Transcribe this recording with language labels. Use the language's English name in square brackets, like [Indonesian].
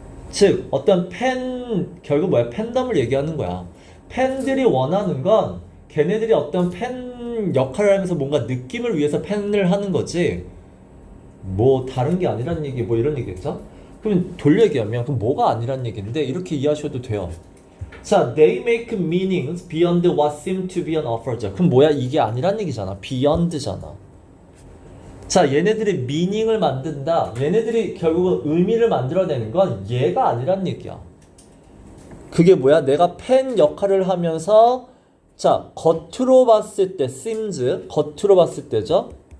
[Korean] 즉, 어떤 결국 뭐야? 팬덤을 얘기하는 거야. 팬들이 원하는 건 걔네들이 어떤 팬 역할을 하면서 뭔가 느낌을 위해서 팬을 하는 거지. 뭐 다른 게 아니란 얘기, 뭐 이런 얘기겠죠? 그럼 돌려 얘기하면 그럼 뭐가 아니란 얘기인데 이렇게 이해하셔도 돼요. [English] 자, they make meanings beyond what seem to be an offer죠. [Korean] 그럼 뭐야? 이게 아니란 얘기잖아. beyond잖아. 자, 얘네들이 meaning을 만든다. 얘네들이 결국은 의미를 만들어내는 건 얘가 아니란 얘기야. 그게 뭐야? 내가 팬 역할을 하면서 자, 겉으로 봤을 때 seems, 겉으로 봤을 때죠.